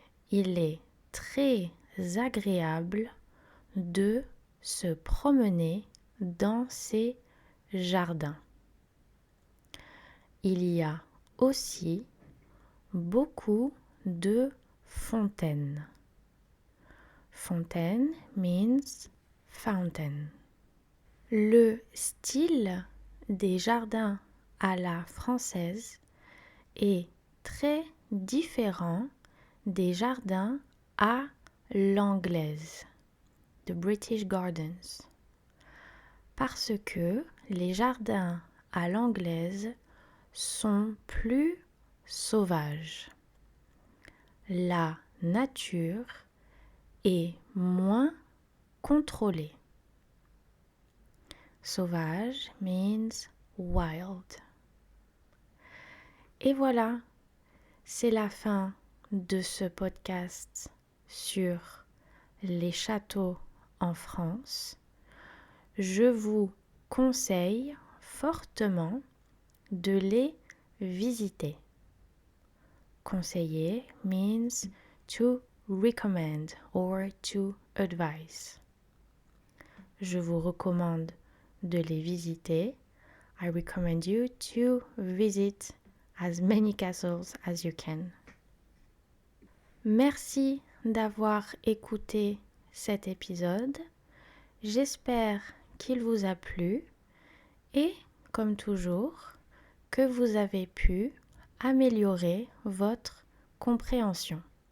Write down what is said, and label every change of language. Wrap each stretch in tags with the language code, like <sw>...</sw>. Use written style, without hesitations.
<fr>Il est très agréable de se promener dans ces jardins. Il y a aussi beaucoup de fontaines.</fr> <en>Fontaine means fountain.</en> <fr>Le style des jardins à la française est très différent des jardins à l'anglaise,</fr> <en>the British Gardens,</en> <fr>parce que les jardins à l'anglaise sont plus sauvages. La nature est moins contrôlée.</fr> <en>Sauvage means wild.</en> <fr>Et voilà, c'est la fin de ce podcast sur les châteaux en France. Je vous conseille fortement de les visiter.</fr> <en>Conseiller means to recommend or to advise.</en> <fr>Je vous recommande de les visiter.</fr> <en>I recommend you to visit as many castles as you can.</en> <fr>Merci d'avoir écouté cet épisode. J'espère qu'il vous a plu et, comme toujours, que vous avez pu améliorer votre compréhension.</fr>